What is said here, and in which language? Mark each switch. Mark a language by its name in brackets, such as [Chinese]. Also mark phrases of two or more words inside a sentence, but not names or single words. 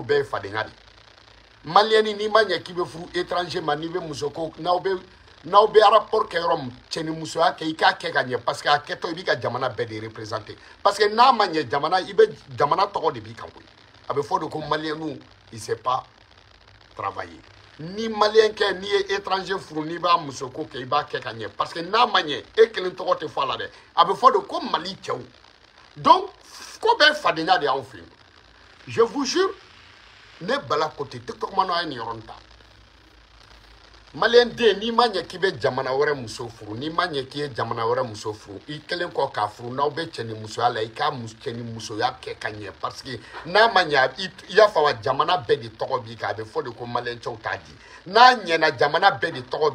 [Bambara] bɛɛ ye fadenya de Maliyɛni n'i ma ɲɛ k'i bɛ furu étranger ma n'i bɛ muso ko n'aw bɛ rapport kɛ yɔrɔ min cɛ ni musoya kɛ i k'a kɛ ka ɲɛ [French] parce que [Bambara] a kɛtɔ i bɛ ka jamana bɛɛ de représenter [French] parce que [Bambara] n'a ma ɲɛ jamana i bɛ jamana tɔgɔ de b'i kan koyi a bɛ fɔ de ko maliyɛnw [French] il sait pas travailler [Bambara] ni maliyɛn kɛ n'i ye étranger furu n'i b'a muso ko kɛ i b'a kɛ ka ɲɛ [French] parce que [Bambara] n'a ma ɲɛ e kelen tɔgɔ tɛ fɔ a la dɛ a bɛ fɔ de ko Mali cɛw donc ko bɛɛ fadenya de y'anw fɛ yen [French] je vous jure [Bambara] ne bala côté TikTok ma n'a ye nin yɔrɔnin ta maliyɛn den n'i ma ɲɛ k'i bɛ jamana wɛrɛ muso furu n'i ma ɲɛ k'i ye jamana wɛrɛ muso furu i kelen kɔ k'a furu n'aw bɛ cɛ ni musoya la i k'a cɛ ni musoya kɛ ka ɲɛ [French] parce que [Bambara] n'a ma ɲɛ i y'a fɔ wa jamana bɛɛ de tɔgɔ b'i kan a bɛ fɔ de ko maliyɛn cɛw t'a di n'a ɲɛna jamana bɛɛ de tɔgɔ